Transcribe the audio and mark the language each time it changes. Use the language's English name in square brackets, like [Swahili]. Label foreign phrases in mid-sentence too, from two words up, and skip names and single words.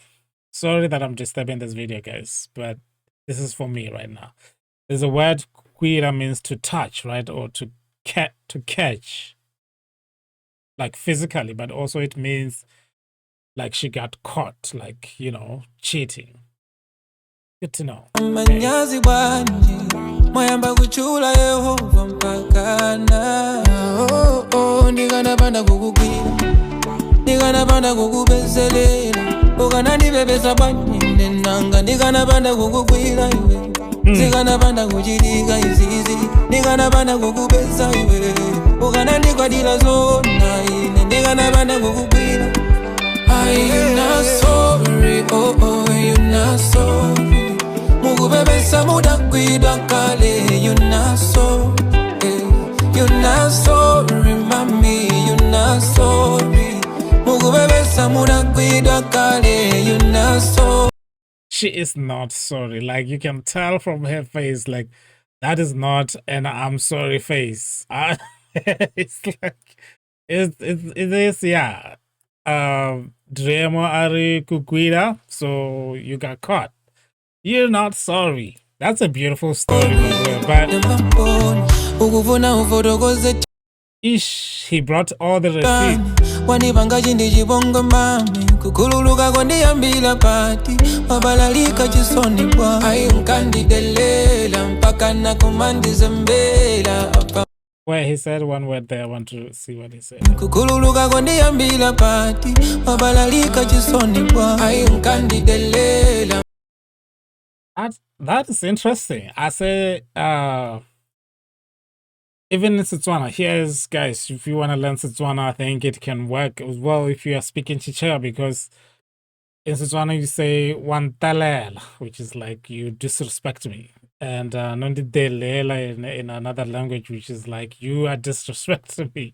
[English] Sorry that I'm disturbing this video, guys, but this is for me right now. There's a word queera means to touch, right? Or to catch. Like physically, but also it means like she got caught, like, you know, cheating. Good to know. [Nyanja] Manyazi bwanji mwayamba kuchula Yehova mpakana ndikanapanda kukugwira ndikanapanda kukubezelela ukanandibebesa bwanji nenanga ndikanapanda kukugwira iwe ndikanapanda kuchilika izizi ndikanapanda kukubesa iwe ukanandikwadila zona ine ndikanapanda kukugwira. [English] Are you not sorry? Oh, oh, you not sorry. [Nyanja] Mugubebesa mudakwida kale. [English] You not sorry. You not sorry, mami. You not sorry. [Nyanja] Mugubebesa mudakwida kale. [English] You not sorry. She is not sorry. Like, you can tell from her face, like, that is not an I'm sorry face. It's like, it is, yeah. [Nyanja] Driemo ari kukwira, [English] so you got caught. You're not sorry. That's a beautiful story, but ish, he brought all the receipts. [Nyanja] Wanipanga chindi chibongo mami kukululuka kondiyambila pati wabalalika chisoni bwa ayunkandidelela mpaka nakumandizembela. [English] Where he said one word there, I want to see what he said. [Nyanja] Kukululuka kondiyambila pati wabalalika chisoni bwa ayunkandidelela. [English] That is interesting. I say, even in Tswana, here's, guys, if you want to learn Tswana, I think it can work as well if you are speaking Chichewa, because in Tswana you say wantalela, which is like you disrespect me, and nondidelela in another language, which is like you are disrespecting me.